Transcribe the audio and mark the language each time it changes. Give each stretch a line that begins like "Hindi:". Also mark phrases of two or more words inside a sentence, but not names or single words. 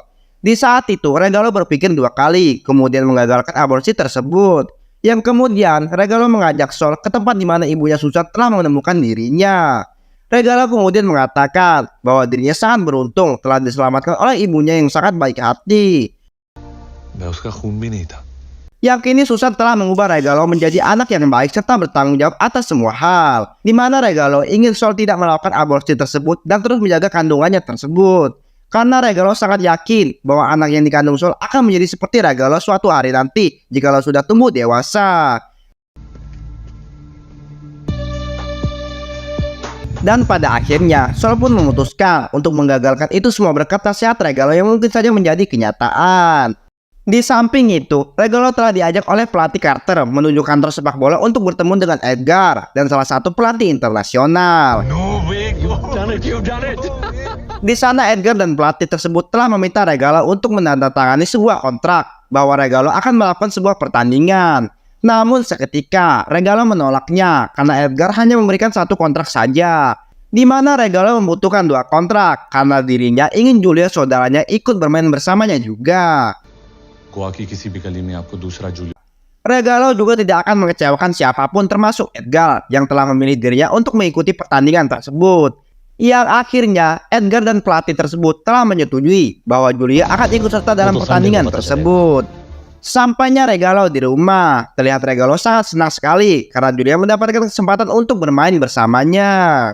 Indonesian: Di saat itu, Regalo berpikir dua kali, kemudian mengagalkan aborsi tersebut. Yang kemudian, Regalo mengajak Sol ke tempat di mana ibunya Susan telah menemukan dirinya. Regalo kemudian mengatakan bahwa dirinya sangat beruntung telah diselamatkan oleh ibunya yang sangat baik hati.
Hindi: मैं उसका खून भी नहीं था
Indonesian: Yang kini Susan telah mengubah Regalo menjadi anak yang baik serta bertanggung jawab atas semua hal, di mana Regalo ingin Sol tidak melakukan aborsi tersebut dan terus menjaga kandungannya tersebut. Karena Regalo sangat yakin bahwa anak yang dikandung Sol akan menjadi seperti Regalo suatu hari nanti jikalau sudah tumbuh dewasa. Dan pada akhirnya, Sol pun memutuskan untuk menggagalkan itu semua berkat nasihat Regalo yang mungkin saja menjadi kenyataan. Di samping itu, Regalo telah diajak oleh pelatih Carter menuju kantor sepak bola untuk bertemu dengan Edgar dan salah satu pelatih internasional.
English: No way, you've done it.
Indonesian: Di sana Edgar dan pelatih tersebut telah meminta Regalo untuk menandatangani sebuah kontrak bahwa Regalo akan melakukan sebuah pertandingan. Namun seketika Regalo menolaknya karena Edgar hanya memberikan satu kontrak saja, di mana Regalo membutuhkan dua kontrak karena dirinya ingin Julia saudaranya ikut bermain bersamanya juga.
Hindi: गोवा की किसी भी गली में आपको दूसरा जूलियो
Indonesian: Regalo juga tidak akan mengecewakan siapapun termasuk Edgar yang telah memilih dirinya untuk mengikuti pertandingan tersebut. Yang akhirnya Edgar dan pelatih tersebut telah menyetujui bahwa Julia akan ikut serta dalam pertandingan tersebut. Sampainya Regalo di rumah, terlihat Regalo sangat senang sekali karena Julia mendapatkan kesempatan untuk bermain bersamanya.